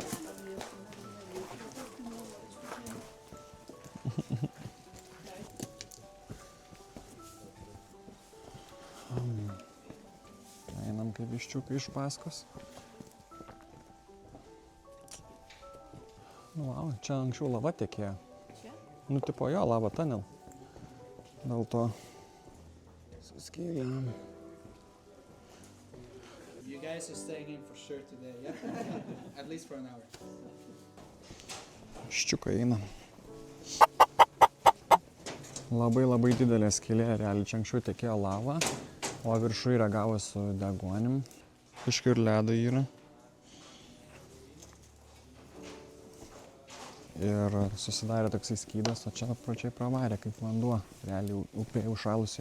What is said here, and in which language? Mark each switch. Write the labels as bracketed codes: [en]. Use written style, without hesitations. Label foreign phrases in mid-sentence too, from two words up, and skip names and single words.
[lt] Einam kaip viščiukai iš paskos. Nu, wow, čia anksčiau lava tekėjo. Čia? Nu, tipo jo, [en] lava tunnel. [lt] Dėl to suskėlėm. [en] You guys are staying in for sure today, yeah? At least for an hour. [lt] Ščiukai eina. Labai didelė skylė, realiai čia anksčiau tekėjo lava, o viršui reagavo su deguonim. Kažkur ledo yra. Ir susidarė toksai skydas, o čia apačiai pravarė kaip vanduo, realiai upė užšalusioje.